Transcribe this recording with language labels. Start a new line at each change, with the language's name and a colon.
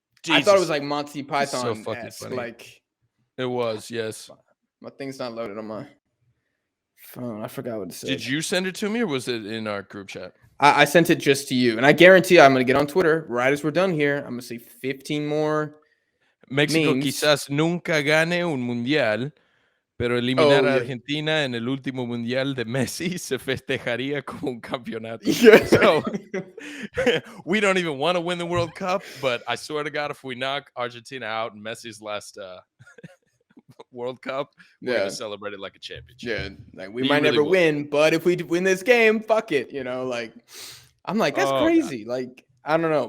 English: I thought it was like Monty Python. So like it was, yes. My thing's not loaded on my phone. I forgot what it said. Did you send it to me or was it in our group chat? I sent it just to you. And I guarantee I'm going to get on Twitter right as we're done here. I'm going to see 15 more Mexico memes.
Spanish: Quizás nunca gane un mundial, pero eliminar a Argentina en el último mundial de Messi se festejaría como un campeonato.
English: Yeah. So we don't even want to win the World Cup, but I swear to God, if we knock Argentina out in Messi's last World Cup, we're going to celebrate it like a championship. Yeah, like we might never win, but if we win this game, fuck it. You know, like, I'm like, that's crazy. God. Like, I don't know.